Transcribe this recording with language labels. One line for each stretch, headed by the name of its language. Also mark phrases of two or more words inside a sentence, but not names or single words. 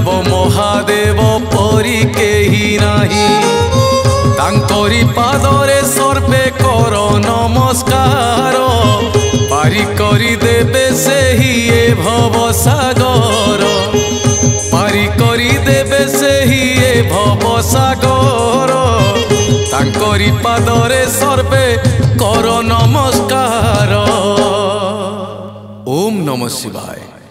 Odia: ମହାଦେବ ପରୀ କେହୀ ନାହୀ ତାଙ୍କରୀ ପାଦରେ ସର୍ବେ କର ନମସ୍କାର ପାରୀ କରୀ ଦେବେ ସେହୀ ଏ ଭବ ସାଗର ପାରୀ କରୀ ଦେବେ ସେହୀ ଏ ଭବ ସାଗର ତାଙ୍କରୀ ପାଦରେ ସର୍ବେ କର ନମସ୍କାର।
Sanskrit: ओम नमः शिवाय।